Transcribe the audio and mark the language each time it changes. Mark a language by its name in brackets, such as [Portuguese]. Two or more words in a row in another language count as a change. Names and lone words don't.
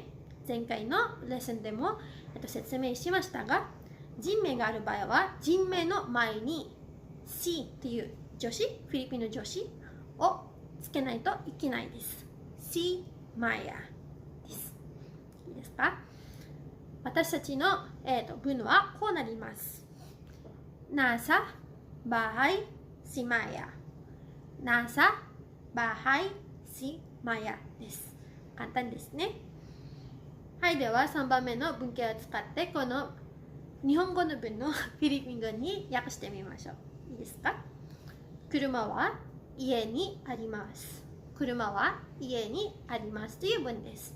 [Japanese] 前回のレッスンでも説明しましたが、人名がある場合は人名の前に C という助詞、フィリピンの助詞をつけないといけないです。C マヤです。いいですか？私たちの、文はこうなります。 [Filipino] nasa bahay si Maya。 nasa bahay si Maya [Japanese] です。簡単ですね。はい、では3番目の文型を使ってこの日本語の文のフィリピン語に訳してみましょう。いいですか？車は家にあります。車は家にありますという文です。